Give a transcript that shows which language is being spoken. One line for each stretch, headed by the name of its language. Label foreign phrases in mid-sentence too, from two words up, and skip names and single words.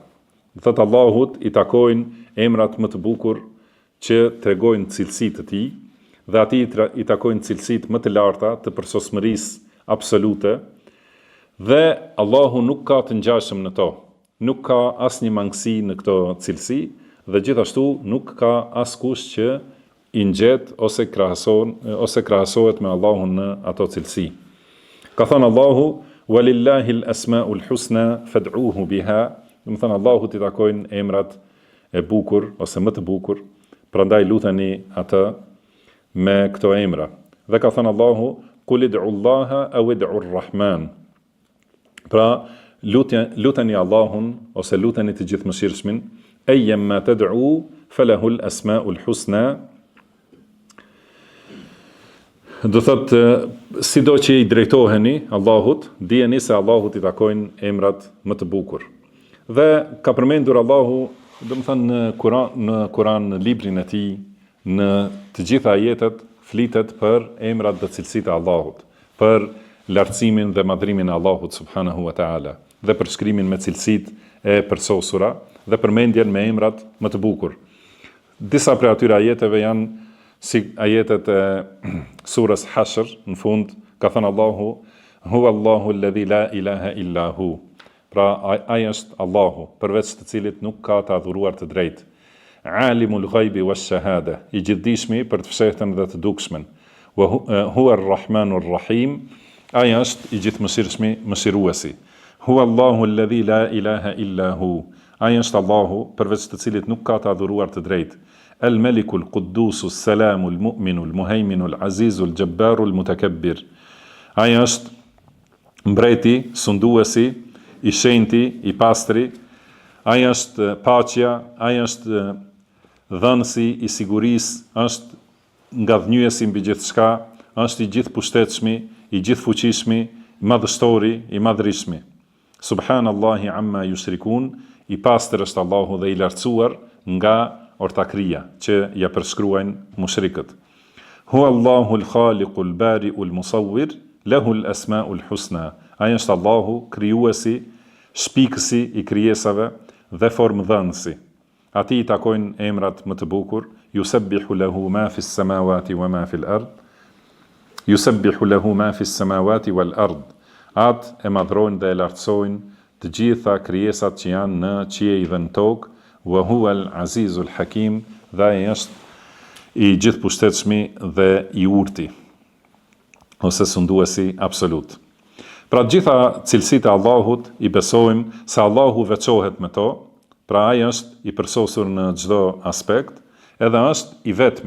Albanian: Thot Allahut i takojnë emrat më të bukur që tregojnë cilësitë e tij, dhe atij i takojnë cilësitë më të larta të përsosmërisë absolute, dhe Allahu nuk ka të ngjashëm në to. Nuk ka asnjë mangësi në këto cilësi, dhe gjithashtu nuk ka askush që i ngjet ose krahasohet me Allahun në ato cilësi. Ka thënë Allahu:
Arabic: "ولله الأسماء الحسنى فادعوه بها",
Albanian: do të thënë Allahut i takojnë emrat e bukur ose më të bukur, prandaj luteni atë me këto emra. Dhe ka thënë Allahu:
Arabic: "قل ادعوا الله أو ادعوا الرحمن",
Albanian: pra luteni Allahun ose luteni të gjithëmëshirshmin,
Arabic: أيا ما تدعوا فله الأسماء الحسنى.
Albanian: Do thotë, sido që i drejtoheni Allahut, dijeni se Allahut i takojnë emrat më të bukur. Dhe ka përmendur Allahu, do të thënë në Kur'an, në librin e tij, në të gjitha ajetet flitet për emrat dhe cilësitë e Allahut, për lartësimin dhe madhrimin e Allahut
Arabic: سبحانه وتعالى,
Albanian: dhe për shkrimin me cilësitë e përsosura dhe përmendjen me emrat më të bukur. Disa prej atyre ajeteve janë si ajetet e surës Hashr, në fund ka thënë Allahu:
Arabic: "هو الله الذي لا إله إلا هو",
Albanian: pra ai është Allahu, përveç të cilit nuk ka të adhuruar të drejtë.
Arabic: "عالم الغيب والشهادة",
Albanian: i gjithdijshmi për të fshehtën dhe të dukshmen.
Arabic: "وهو الرحمن الرحيم",
Albanian: ai është i gjithëmëshirshmi, mëshiruesi.
Arabic: "هو الله الذي لا إله إلا هو",
Albanian: ai është Allahu, përveç të cilit nuk ka të adhuruar të drejtë.
Arabic: "الملك القدوس السلام المؤمن المهيمن العزيز الجبار المتكبر",
Albanian: ai është mbreti, sunduesi, i shenjti, i pastri, ai është paqja, ai është dhënësi i sigurisë, është ngadhnjyesi mbi gjithçka, është i gjithë pushtetshmi, i gjithë fuqishmi, i madhështori, i madhrishmi.
Arabic: سبحان الله عما يشركون,
Albanian: i pastër është Allahu dhe i lartësuar nga ortakria që ja përshkruajnë mushrikët.
Arabic: "هو الله الخالق البارئ المصور له الأسماء الحسنى",
Albanian: ai është Allahu, krijuesi, shpikësi i krijesave dhe formdhënësi. Atij i takojnë emrat më të bukur:
Arabic: "يسبح له ما في السماوات وما في الأرض", "يسبح له ما في السماوات والأرض",
Albanian: atë e madhrojnë dhe e lartësojnë të gjitha krijesat që janë në qiej dhe në tokë.
Arabic: "وهو العزيز الحكيم",
Albanian: dhe ai është i gjithë pushtetshmi dhe i urti, ose sunduesi absolut. Pra gjitha cilësitë e Allahut i besojmë se Allahu veçohet me to, pra ai është i përsosur në çdo aspekt, edhe është i vetmi.